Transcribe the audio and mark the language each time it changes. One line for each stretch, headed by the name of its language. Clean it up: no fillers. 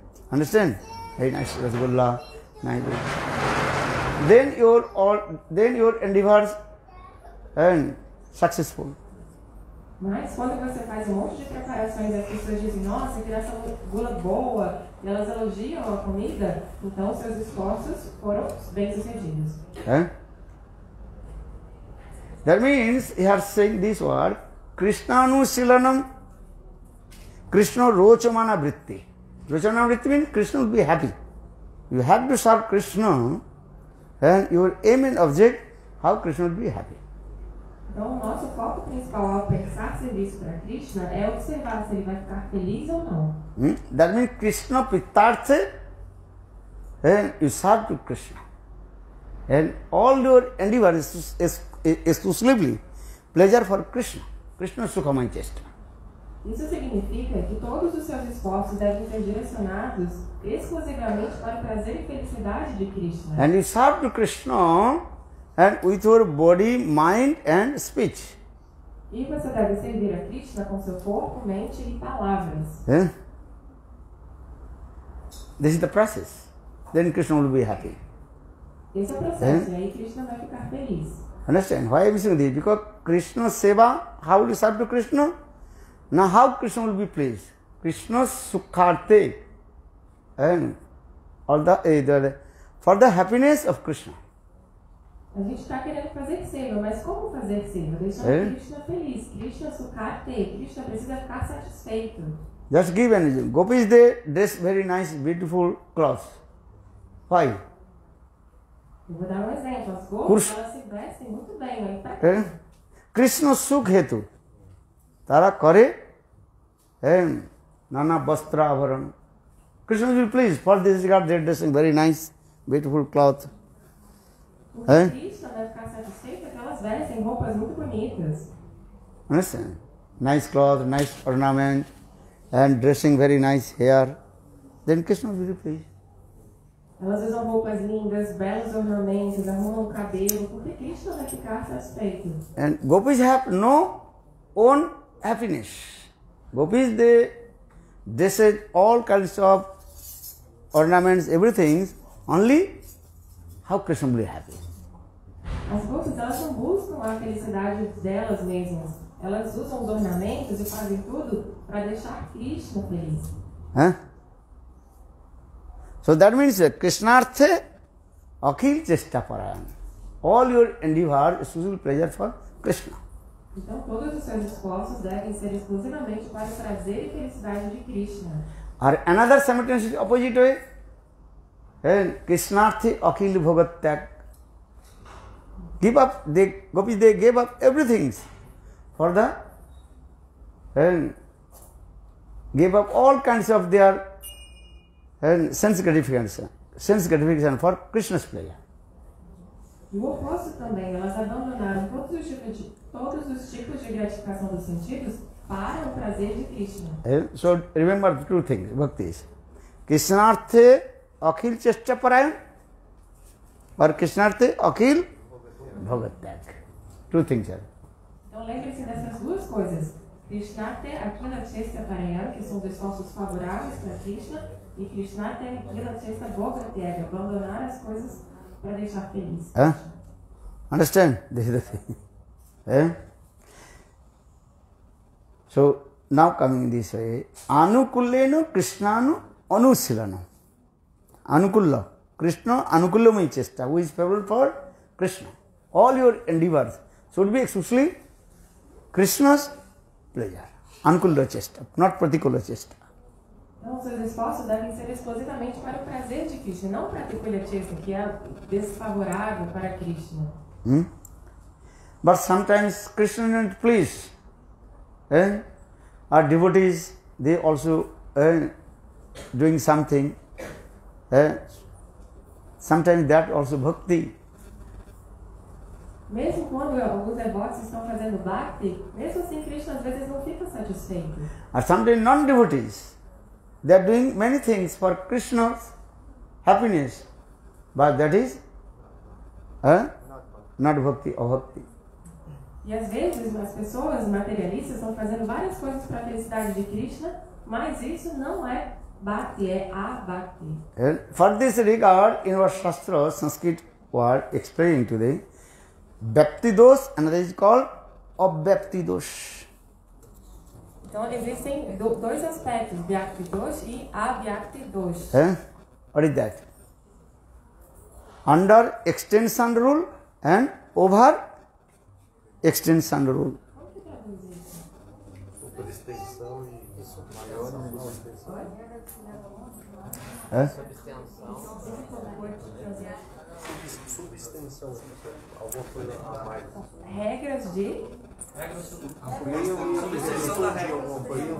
English: Understand? Very nice rasgulla, nice. Then your endeavors and successful.
Portuguese: Mas quando você faz um monte de preparações e as pessoas dizem, nossa, que essa gula boa, e elas elogiam a comida, então seus esforços foram bem-sucedidos. Eh?
English: That means he is saying this word,
Sanskrit: Krishnanusilanam, Krishna Rochamana Vritti.
English: Rochamana Vritti means Krishna will be happy. You have to serve Krishna and your aim and object, how Krishna will be happy.
Portuguese: Então, o nosso foco principal ao prestar serviço para Krishna é observar se ele vai ficar feliz ou não.
English: That means Krishna Pitartha, and you serve to Krishna. And all your endeavor is exclusively pleasure for Krishna.
Sanskrit: Krishna Sukhamaya Chesta.
Portuguese: Isso significa que todos os seus esforços devem ser direcionados exclusivamente para o prazer e felicidade de Krishna.
English: And you serve to Krishna and with your body, mind and speech.
Portuguese: E você deve servir a Krishna com seu corpo, mente e palavras.
English: This is the process. Then Krishna will be happy.
Portuguese: Esse é o processo, e aí Krishna vai ficar feliz.
English: Understand? Why I am saying this? Because Krishna Seva, how will you serve to Krishna? Now how Krishna will be pleased? Krishna Sukharte, and all for the happiness of Krishna.
Portuguese: A gente está querendo fazer seva, mas como fazer seva? Deixando Krishna feliz. Krishna Sukharte, Krishna precisa ficar satisfeito.
English: Just give an example. Gopis, they dress very nice, beautiful clothes. Why?
Portuguese: Eu vou dar um exemplo. As gopas, elas se vestem muito bem, mas para quê?
Bangla: Krishna Sukh Hetu. Tara Kare and Nana Bastra Avaran.
English: Krishna will be pleased. For this regard, they are dressing very nice, beautiful cloth.
Portuguese: O Krishna vai ficar satisfeito porque elas vestem roupas muito bonitas.
English: Understand? Nice cloth, nice ornament, and dressing very nice hair. Then Krishna will be pleased.
Portuguese: Elas usam roupas lindas, belos ornamentos, arrumam o cabelo, porque Krishna vai ficar satisfeito.
English: And gopis have no own happiness. Gopis, they dress all kinds of ornaments, everything, only how Krishna will be happy.
Portuguese: As gopas, elas não buscam a felicidade delas mesmas. Elas usam os ornamentos e fazem tudo para deixar Krishna feliz.
English: So that means
Sanskrit: Krishnartha Akhil Chesta Parayan.
English: All your endeavor is to pleasure for Krishna.
Portuguese: Então todos os seus esforços devem ser exclusivamente para o prazer e felicidade de Krishna.
English: Or another simultaneous opposite way,
Sanskrit: Krishnartha Akhil Bhogat Tag.
English: Give up, gopis, they gave up everything for the, gave up all kinds of their sense gratification for Krishna's pleasure.
Portuguese: E o oposto também, elas abandonaram todos os tipos de gratificação dos sentidos para o prazer de Krishna.
English: So remember the two things, bhaktis.
Sanskrit: Krishnartha Akhil Chesta Parayan
English: or
Sanskrit: Krishnartha Akhil Bhagat Tag.
English: Two things are.
Portuguese: Então lembre-se dessas duas coisas.
Sanskrit: Krishnartha Akhila Chesta Parayan,
Portuguese: que são os esforços favoráveis para Krishna, e
Sanskrit: Krishnartha Akhila Chesta Bhagat Tag,
Portuguese: abandonar as coisas para deixar feliz.
English: Understand? This is the thing. So now coming this way,
Sanskrit: Anukullena Krishnanu Anusilana. Anukulla. Krishna Anukullamaya Chesta, who is favorable for Krishna.
English: All your endeavors should be exclusively Krishna's pleasure.
Sanskrit: Anukulla Chesta, not Pratikula Chesta.
Portuguese: Então, seus esforços devem ser exclusivamente para o prazer de Krishna, não para a Pratikula Chesta, que é desfavorável para Krishna.
English: But sometimes Krishna is not pleased. Our devotees, they also doing something. Sometimes that also bhakti.
Portuguese: Mesmo quando alguns devotos estão fazendo bhakti, mesmo assim Krishna às vezes não fica satisfeito.
English: Or sometimes non-devotees, they are doing many things for Krishna's happiness, but that is not bhakti or bhakti.
Portuguese: E às vezes as pessoas materialistas estão fazendo várias coisas para a felicidade de Krishna, mas isso não é bhakti, é abhakti.
English: For this regard, in our Shastra, Sanskrit word explaining today, Bhakti dosh, another is called Abhyakti dosh.
Portuguese: Então existem dois aspectos, Bhakti Dosh e Abhyakti Dosh.
English: What is that? Under extension rule and over extension rule.
Portuguese: Por extensão e maior ou menor extensão. Subextensão, alguma coisa a mais. Regras de Subextensão da regra.